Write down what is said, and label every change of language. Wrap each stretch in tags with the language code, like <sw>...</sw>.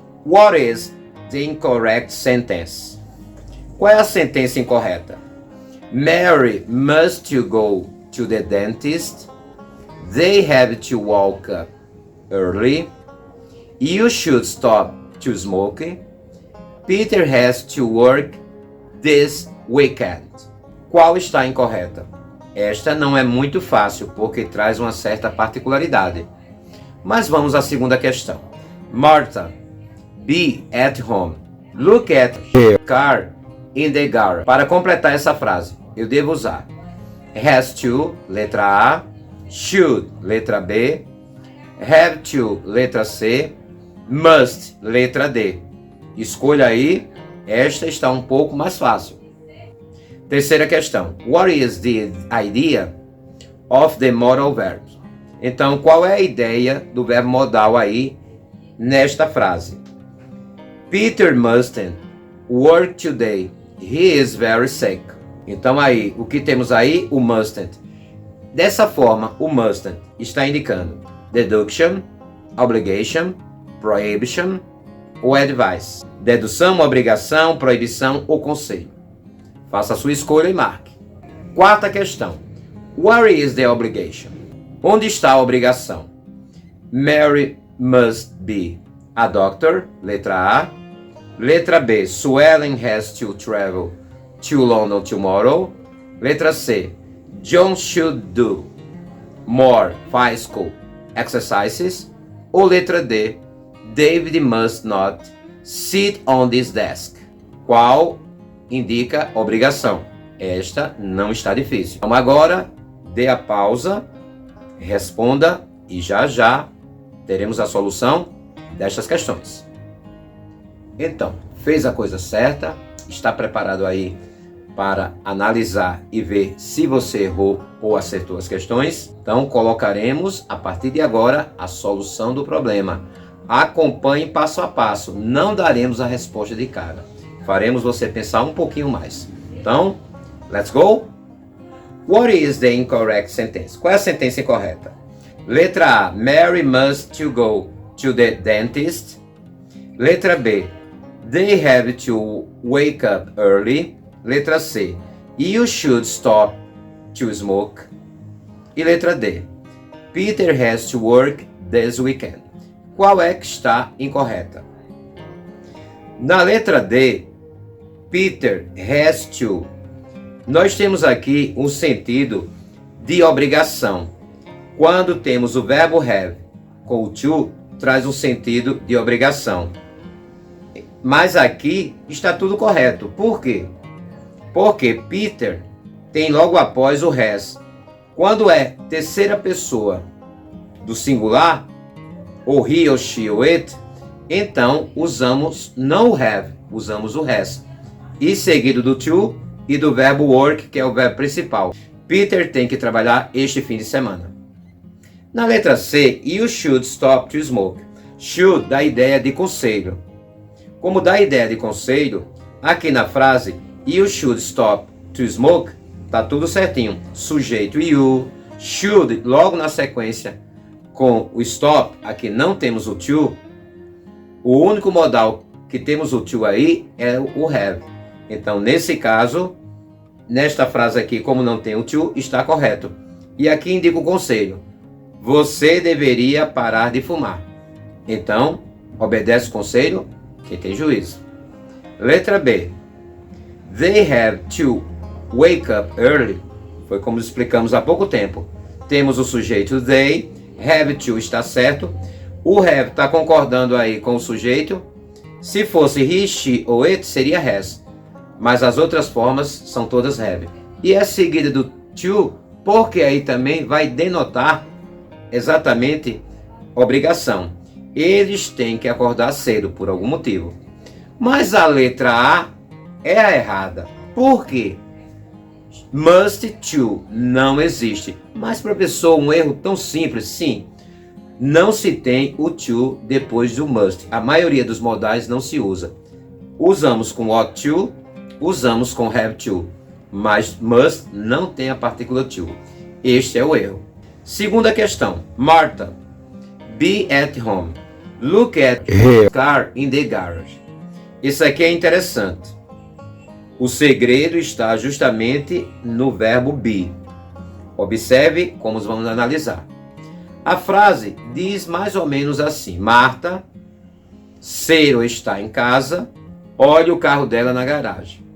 <en>What is the incorrect sentence?</en> <pt>Qual é a sentença incorreta?</pt> <en>Mary must go to the dentist. They have to walk up early. You should stop to smoke. Peter has to work this weekend.</en> <pt>Qual está incorreta? Esta não é muito fácil porque traz uma certa particularidade. Mas vamos à segunda questão.</pt> <en>Martha, be at home. Look at her car in the garage.</en> <pt>Para completar essa frase, eu devo usar has to, letra A, should, letra B, have to, letra C, must, letra D. Escolha aí, esta está um pouco mais fácil. Terceira questão.</pt> <en>What is the idea of the modal verb?</en> <pt>Então, qual é a ideia do verbo modal aí nesta frase?</pt> <en>Peter mustn't work today. He is very sick.</en> <pt>Então aí, o que temos aí? O mustn't. Dessa forma, o mustn't está indicando deduction, obligation, prohibition ou advice. Dedução, obrigação, proibição ou conselho. Faça a sua escolha e marque. Quarta questão.</pt> <en>Where is the obligation?</en> <pt>Onde está a obrigação?</pt> <en>Mary must be a doctor,</en> <pt>letra A. Letra B.</pt> <en>Suellen has to travel to London tomorrow.</en> <pt>Letra C.</pt> <en>John should do more physical exercises.</en> <pt>Ou letra D.</pt> <en>David must not sit on this desk.</en> <pt>Qual indica obrigação? Esta não está difícil. Então agora, dê a pausa, responda e já já teremos a solução destas questões. Então, fez a coisa certa? Está preparado aí para analisar e ver se você errou ou acertou as questões? Então, colocaremos a partir de agora a solução do problema. Acompanhe passo a passo, não daremos a resposta de cara. Faremos você pensar um pouquinho mais. Então,</pt> <en>Let's go? What is the incorrect sentence?</en> <pt>Qual é a sentença incorreta? Letra A.</pt> <en>Mary must to go to the dentist.</en> <pt>Letra B.</pt> <en>They have to wake up early.</en> <pt>Letra C.</pt> <en>You should stop to smoke.</en> <pt>E letra D.</pt> <en>Peter has to work this weekend.</en> <pt>Qual é que está incorreta? Na letra D,</pt> <en>Peter has to.</en> <pt>Nós temos aqui um sentido de obrigação. Quando temos o verbo have com o to, traz um sentido de obrigação. Mas aqui está tudo correto. Por quê? Porque Peter tem logo após o has. Quando é terceira pessoa do singular, ou he, ou she, ou it, então usamos não o have, usamos o has. E seguido do to e do verbo work, que é o verbo principal. Peter tem que trabalhar este fim de semana. Na letra C,</pt> <en>you should stop to smoke.</en> <pt>Should dá ideia de conselho. Como dá ideia de conselho, aqui na frase</pt> <en>you should stop to smoke,</en> <pt>tá tudo certinho. Sujeito you, should logo na sequência com o stop, aqui não temos o to. O único modal que temos o to aí é o have. Então, nesse caso, nesta frase aqui, como não tem o to, está correto. E aqui indica o conselho. Você deveria parar de fumar. Então, obedece o conselho quem tem juízo. Letra B.</pt> <en>They have to wake up early.</en> <pt>Foi como explicamos há pouco tempo. Temos o sujeito they, have to está certo. O have está concordando aí com o sujeito. Se fosse he, she ou it, seria has. Mas as outras formas são todas have. E é seguida do to, porque aí também vai denotar exatamente obrigação. Eles têm que acordar cedo por algum motivo. Mas a letra A é a errada. Por quê? Must to não existe. Mas, professor, um erro tão simples? Sim. Não se tem o to depois do must. A maioria dos modais não se usa. Usamos com ought to, usamos com have to. Mas must não tem a partícula to. Este é o erro. Segunda questão.</pt> <en>Martha, be at home.</en> <pt>Look at her car in the garage. Isso aqui é interessante. O segredo está justamente no verbo be. Observe como vamos analisar. A frase diz mais ou menos assim: Marta, ser ou está em casa, olhe o carro dela na garagem.</pt>